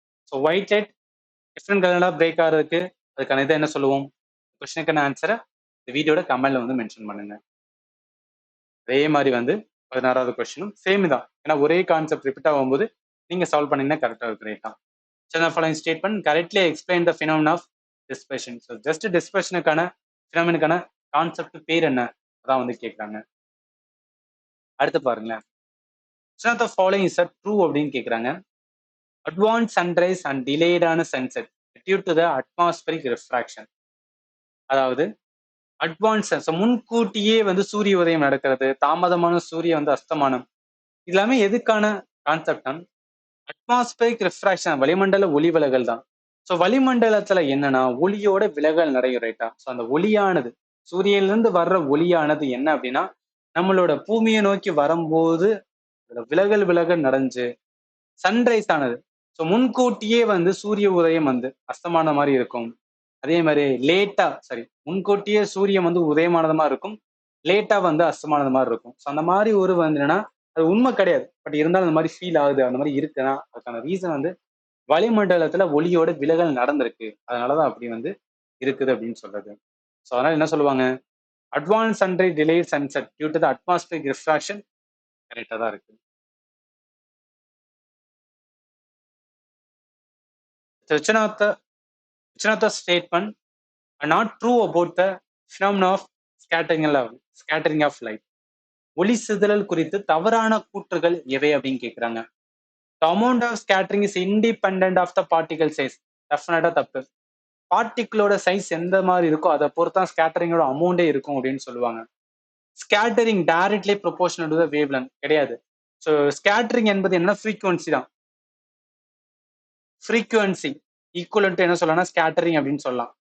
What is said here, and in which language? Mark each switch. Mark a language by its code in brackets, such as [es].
[ta] So white light different கலர்லாம் break ஆகிறதுக்கு அதுக்கான இதை என்ன சொல்லுவோம்? கொஸ்டினுக்கான ஆன்சரை இந்த வீடியோட கமெண்ட்ல வந்து மென்ஷன் பண்ணுங்க. அதே மாதிரி வந்து 16வது கொஸ்டினும் சேம் தான். ஏன்னா ஒரே கான்செப்ட் ரிப்பீட் ஆகும்போது நீங்க சால்வ் பண்ணீங்கன்னா கரெக்டாக இருக்கு, ரைட்டா? [en] following statement correctly explain the phenomenon of dispersion. [ta] So just dispersionக்கான phenomenon concept பேர் என்ன அதான் வந்து கேக்குறாங்க. அடுத்து பாருங்களேன், [en] which of the following is true [ta] அப்படின்னு கேக்குறாங்க. [en] Advanced sunrise and delayed ஆன sunset due to the atmospheric refraction. [ta] அதாவது அட்வான்ஸ், முன்கூட்டியே வந்து சூரிய உதயம் நடக்கிறது, தாமதமான சூரிய வந்து அஸ்தமானம், இது எல்லாமே எதுக்கான கான்செப்ட்? அட்மாஸ்பரிக் ரிஃப்ராக்ஷன், வளிமண்டல ஒளி விலகல் தான். ஸோ வளிமண்டலத்துல என்னன்னா ஒளியோட விலகல் நிறைய, ரைட்டா? ஸோ அந்த ஒளியானது, சூரியனிலிருந்து வர்ற ஒளியானது என்ன அப்படின்னா நம்மளோட பூமியை நோக்கி வரும்போது விலகல் நடந்து சன்ரைஸ் ஆனது. ஸோ முன்கூட்டியே வந்து சூரிய உதயம் வந்து அஸ்தமான மாதிரி இருக்கும். அதே மாதிரி முன்கூட்டியே சூரியன் வந்து உதயமானது மாதிரி இருக்கும், லேட்டா வந்து அஸ்தமானது மாதிரி இருக்கும். ஸோ அந்த மாதிரி ஒரு வந்து என்னன்னா அது உண்மை கிடையாது, பட் இருந்தாலும் அந்த மாதிரி ஃபீல் ஆகுது, அந்த மாதிரி இருக்குன்னா அதுக்கான ரீசன் வந்து வளிமண்டலத்துல ஒளியோட விலகல் நடந்திருக்கு, அதனாலதான் அப்படி வந்து இருக்குது அப்படின்னு சொல்றது. ஸோ அதனால என்ன சொல்லுவாங்க, [en] advance sunrise delayed sunset due to the atmospheric refraction [ta] கரெக்டா தான் இருக்கு. [en] Which of the statement are not true about the phenomenon of scattering of light? [ta] ஒளி சிதறல் குறித்து தவறான கூற்றுகள் எவை அப்படின்னு கேக்குறாங்க. [en] The amount of scattering is independent of the particle size. [ta] டெஃபினட்டா தப்பு. பார்ட்டிகிளோட சைஸ் எந்த மாதிரி இருக்கோ அதை பொறுத்தான் ஸ்கேட்டரிங்கோட அமௌண்டே இருக்கும் அப்படின்னு சொல்லுவாங்க. [en] Scattering directly proportional to the wavelength கிடையாது. [ta] ஸோ ஸ்கேட்டரிங் என்பது என்ன, ஃப்ரீக்வன்சி தான். ஃப்ரீக்வன்சி ஈக்குவலன்ட் என்ன சொல்லலாம், ஸ்கேட்டரிங் அப்படின்னு சொல்லலாம்.